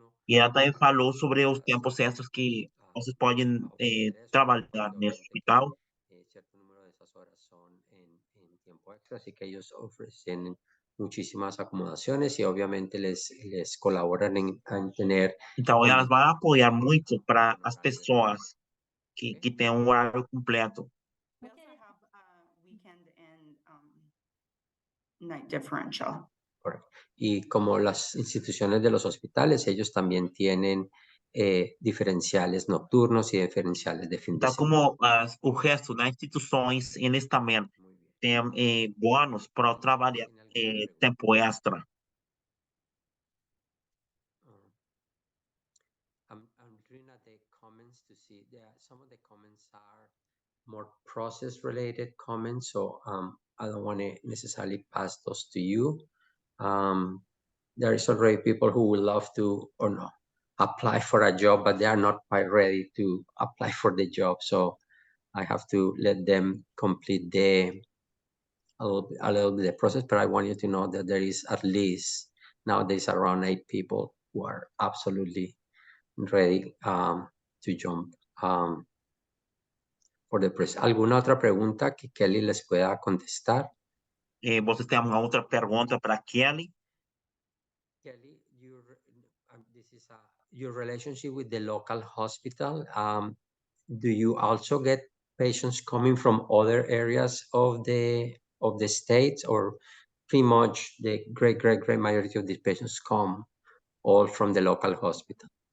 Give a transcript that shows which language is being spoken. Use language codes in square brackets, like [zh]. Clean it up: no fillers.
[pt] E ela também falou sobre os tempos extras que vocês podem trabalhar nesse hospital. [es] Cierto número de esas horas son en tiempo extra, así que ellos ofrecen muchísimas acomodaciones y obviamente les colaboran en tener. [pt] Então, elas vão apoiar muito para as pessoas que têm um horário completo. [en] We also have weekend and night differential. [es] Correcto. Y como las instituciones de los hospitales, ellos también tienen diferenciales nocturnos y diferenciales de fin de [pt] Então, [es] semana. [pt] como o resto das instituições, eles também têm bônus para trabalhar tempo extra. [en] I'm looking at the comments to see some of the comments are more process related comments, so I don't want to necessarily pass those to you. There is already people who would love to or no apply for a job, but they are not quite ready to apply for the job, so I have to let them complete a little bit the process. But I want you to know that there is at least nowadays around 8 people who are absolutely ready to jump for the press. [es] ¿Alguna otra pregunta que Kelly les pueda contestar? [pt] Vocês têm uma outra pergunta para Kelly? [en] Kelly, this is your relationship with the local hospital. Do you also get patients coming from other areas of the states, or pretty much the great majority of these patients come all from the local hospital?